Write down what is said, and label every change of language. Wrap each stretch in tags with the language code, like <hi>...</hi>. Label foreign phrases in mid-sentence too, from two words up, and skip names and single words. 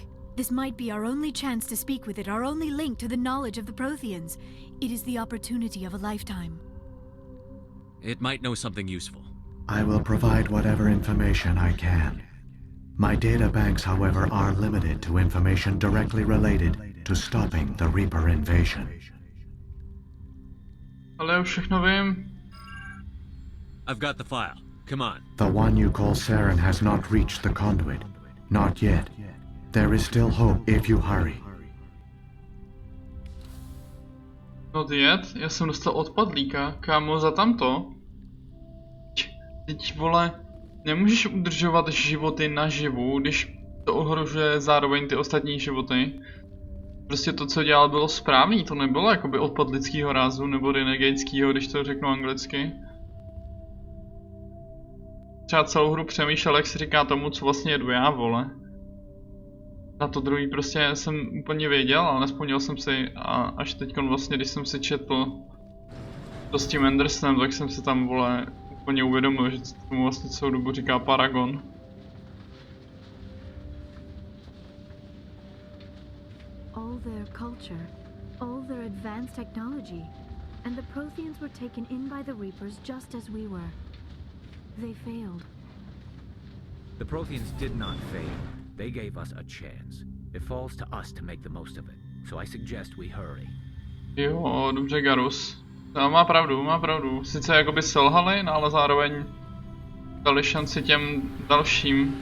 <en>This might be our only chance to speak with it, our only link to the knowledge of the Protheans. It is the opportunity of a lifetime. It might know something useful. I will provide whatever information I can. My data banks, however, are limited to information directly related to stopping the Reaper invasion.</en> <cs>Ale už všechno vím.</cs> <en>I've got the file. Come on. The one you call Saren has not reached the Conduit. Not yet. There is still hope if you hurry. Not yet?</en> <cs>Já jsem dostal odpadlíka. Kámo, za tamto? Teď vole, nemůžeš udržovat životy naživu, když to ohrožuje zároveň ty ostatní životy. Prostě to, co dělal, bylo správný, to nebylo jakoby odpad lidského rázu nebo renegateckého, když to řeknu anglicky. Třeba celou hru přemýšlel, jak si říká tomu, co vlastně jedu já, vole. Na to druhý prostě jsem úplně věděl, ale nespomněl jsem si a až teď vlastně, když jsem si četl to s tím Andersonem, tak jsem se tam, vole, úplně uvědomil, že tomu vlastně celou dobu říká Paragon.</cs> <en>All their culture, all their advanced technology, and the Protheans were taken in by the Reapers just as we were. They failed. The Protheans did not fail. They gave us a chance. It falls to us to make the most of it. So I suggest we hurry.</en> <cs>Jo, dobře, Garus. No, má pravdu. Sice jakoby selhali, no, ale zároveň dali šanci těm dalším.</cs>